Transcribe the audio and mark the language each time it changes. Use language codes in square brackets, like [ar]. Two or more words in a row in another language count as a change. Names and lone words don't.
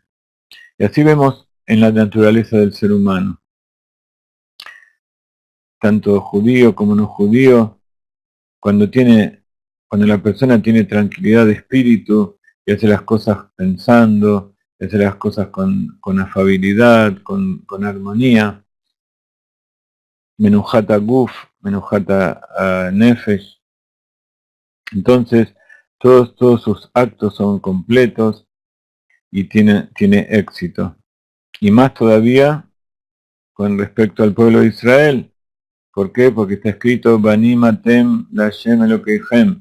[es] Y así vemos en la naturaleza del ser humano. Tanto judío como no judío, cuando la persona tiene tranquilidad de espíritu y hace las cosas pensando, y hace las cosas con afabilidad, con armonía, [he] מנוחת גוף מנוחת נפש, [es] entonces todos sus actos son completos y tiene éxito. Y más todavía con respecto al pueblo de Israel. ¿Por qué? Porque está escrito [he] בנים אתם לה' אלוקיכם.